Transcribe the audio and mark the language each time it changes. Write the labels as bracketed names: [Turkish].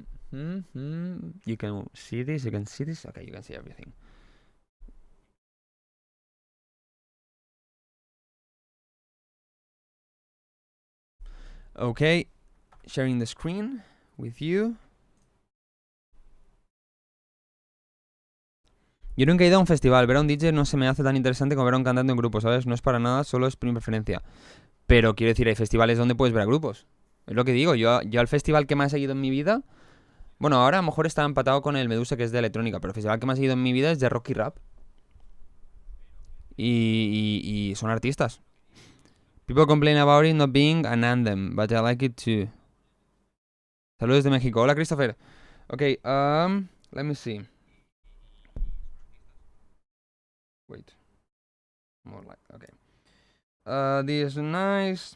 [English] You can see this. You can see this. Okay, you can see everything. Okay, sharing the screen with you. [Spanish] Yo nunca he ido a un festival. Ver a un DJ no se me hace tan interesante como ver a un cantante en grupo, ¿sabes? No es para nada, solo es mi preferencia. Pero quiero decir, hay festivales donde puedes ver a grupos. Es lo que digo. Yo al festival que más he seguido en mi vida... Bueno, ahora a lo mejor está empatado con el Medusa, que es de electrónica, pero el festival que más he seguido en mi vida es de rock y rap. Y son artistas. [English] People complain about it not being an anthem, but I like it too. [Spanish] Saludos de México. Hola, [English] Christopher. Okay, let me see. Wait. More like, okay. This is nice.